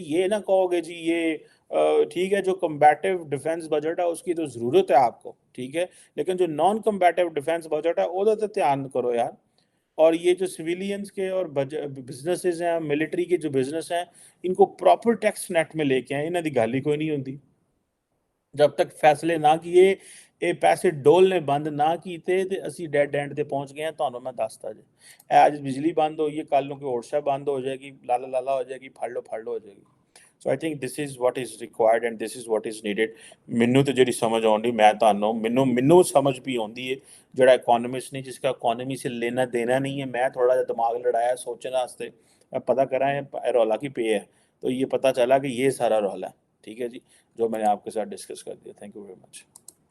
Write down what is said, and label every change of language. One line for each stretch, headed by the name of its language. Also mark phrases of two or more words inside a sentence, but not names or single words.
Urdu: یہ نہ کہو گے جی یہ ٹھیک ہے جو
English: combative defence budget
Urdu: ہے اس کی تو ضرورت ہے آپ کو, ٹھیک ہے, لیکن جو
English: non combative defence budget
Urdu: ہے وہ تو دھیان کرو یار. اور یہ جو سویلینز کے اور بزنسز ہیں, ملٹری کے جو بزنس ہیں, ان کو
English: proper tax net
Urdu: میں لے کے آئیں.
Punjabi: انہاں دی گل ہی کوئی نہیں ہوندی. جب تک فیصلے نہ کیے, یہ پیسے ڈولنے بند نہ کیتے, تے اسی
English: dead end
Punjabi: تے پہنچ گئے ہیں. تانوں میں دستا جی, آج بجلی بند ہوئی ہے, کل نوں کوئی اور شے بند ہو جائے گی, لالا لالا ہو جائے گی, پھڑ لو ہو جائے گی.
English: so I think this is what is required and this is what is needed.
Punjabi: مینوں تے جڑی سمجھ آؤندی, میں تانوں مینوں سمجھ بھی آندی ہے. جڑا اکانومسٹ نہیں,
Urdu: جس کا اکانومی سے لینا دینا نہیں ہے,
Punjabi: میں تھوڑا جا دماغ لڑایا سوچنے واسطے, پتہ کرا ہے رولا کی پے ہے,
Urdu: تو یہ پتہ چلا کہ یہ سارا رولا ہے, ٹھیک ہے جی, جو میں نے آپ کے ساتھ ڈسکس کر دیا.
English: thank you very much.